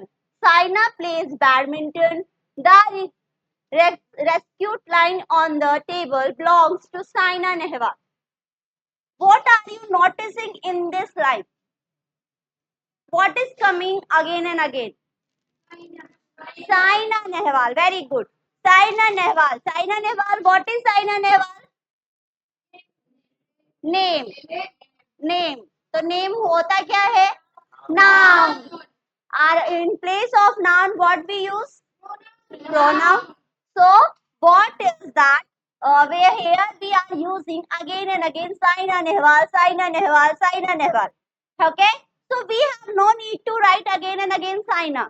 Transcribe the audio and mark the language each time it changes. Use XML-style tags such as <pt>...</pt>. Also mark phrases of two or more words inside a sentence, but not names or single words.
<en>Saina plays badminton. The rescued line on the table belongs to Saina Nehwal. What are you noticing in this line? What is coming again and again? Saina Nehwal. Very good. Saina Nehwal. Saina Nehwal. What is Saina Nehwal? Name. Name.</en> <hi>तो name होता क्या है?</hi> <en>Noun. In place of noun, what we use? Pronoun. So, what is that? Where here we are using again and again Saina Nehwal, Saina Nehwal, Saina Nehwal. Okay? So, we have no need to write again and again Saina.</en>